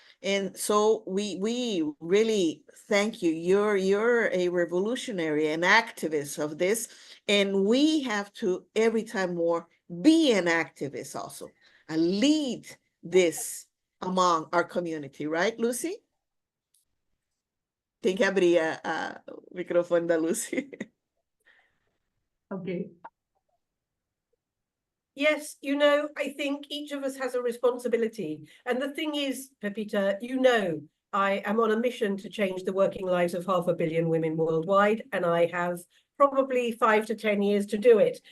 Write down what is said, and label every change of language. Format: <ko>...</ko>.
<en>And so we really thank you. You're a revolutionary, an activist of this, and we have to every time more be an activist also, and lead this among our community, right, Lucy?</en> <pt>Tem que abrir o microfone da Lucy.</pt> <en>Ok. Yes, I think each of us has a responsibility. And the thing is, Pepita, I am on a mission to change the working lives of 500 million women worldwide, and I have probably 5 to 10 years to do it.</en>